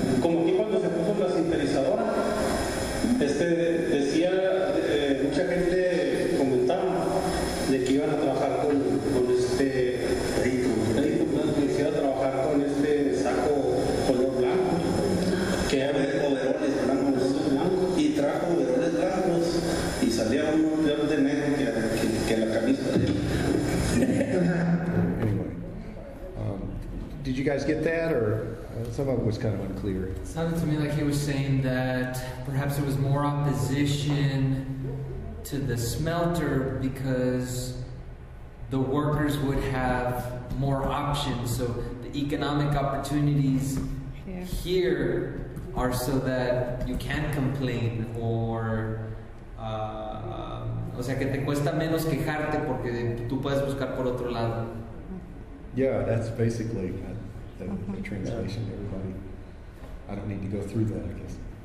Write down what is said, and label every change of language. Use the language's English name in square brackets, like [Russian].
[Spanish] Como aquí cuando se puso la sintetizadora, decía, mucha gente comentaba de que iban a trabajar con quisiera trabajar con saco color blanco, que era overoles blancos, y trajo overoles blancos y salía uno peor de negro que la camisa de él. [English] anyway, did you guys get that, or some of it was kind of unclear? It sounded to me like he was saying that perhaps there was more opposition to the smelter because the workers would have more options. So the economic opportunities here are so that you can complain or [Spanish] o sea que te cuesta menos quejarte porque tú puedes buscar por otro lado. [English] Yeah, that's basically the translation. Everybody, I don't need to go through that, I guess.